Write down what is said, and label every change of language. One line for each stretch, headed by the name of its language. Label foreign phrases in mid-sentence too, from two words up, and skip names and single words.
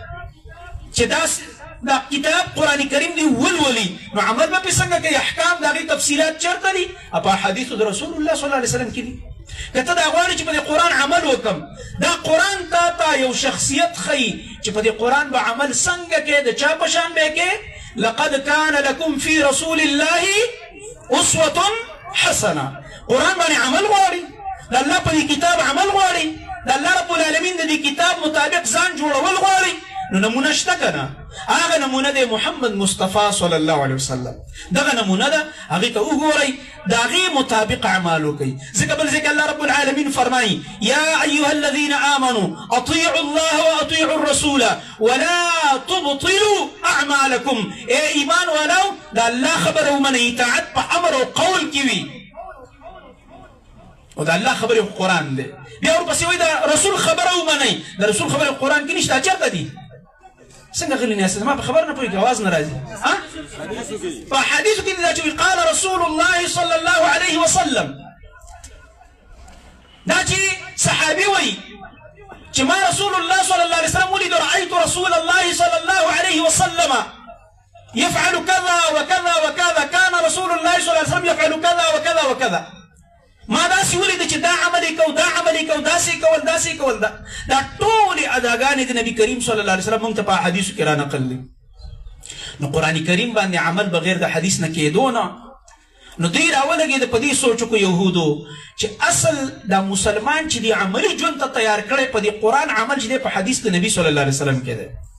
Pashto: چې دا کتاب قرآن کریم دی ولولي نو عمل به پې څنګه کوي احکام د هغې تفصیلات چېرته دي په حدیثو د رسول الله
Arabic: صلی الله علیه وسلم
Pashto: کې دي که ته دا غواړې چې په دې قرآن عمل وکړم دا قرآن تا یو شخصیت ښیي چې په دې قرآن به عمل څنګه کې د چا په شان به کې
Arabic: لقد كان لكم في رسول الله اسوة حسنه
Pashto: قرآن باندې عمل غواړي د الله په دې کتاب عمل غواړي د الله
Arabic: رب العالمین
Pashto: د دې کتاب مطابق ځان جوړول غواړي نو نمونه شته که نه هغه نمونه دی محمد مصطفی
Arabic: صلی الله علیه وسلم
Pashto: دغه نمونه ده هغې ته وګورئ د هغې مطابق اعمال وکړئ ځکه بل ځکه الله
Arabic: رب العالمین
Pashto: فرمایي
Arabic: یا ایها الذین آمنوا اطیعوا الله واطیعوا الرسول ولا تبطلوا اعمالکم
Pashto: ای ایمان والاو د الله خبره ومنئ اطاعت په امر او قول کې وي او د الله خبرې قرآن دی بیا ورپسې وایي د رسول خبره ومنئ د رسول خبرې قرآن کې نشته چېرته دي څنګه غلی ناست زما په خبر نه پوهېږي اواز نه راځي په حدیثو کې دا چې
Arabic: قال رسول الله صلی الله علیه وسلم
Pashto: دا چې صحابي وایي چې ما رسول الله
Arabic: صلی الله علیه وسلم
Pashto: ولید
Arabic: رأيت رسول الله صلی الله علیه وسلم يفعل كذا وكذا وكذا كان رسول الله صلی الله علیه وسلم يفعل كذا وكذا وكذا
Pashto: ما داسې ولید چې دا عملي کو دا عملي کو داسې کول دا ټولې اداګانې د نبی کریم صلی الله علیه وسلم موږ ته په حدیثو کې را نقل دي. نو قرآن کریم باندې عمل بغیر د حدیث نه کېدو نه نو دوی راولګېده په دې سوچ کو یهودو چې اصل دا مسلمان چې دی عملي ژوند ته تیار کړی په دې قرآن عمل چې دی په حدیث د نبي
Arabic: صلی الله علیه وسلم
Pashto: کې دی.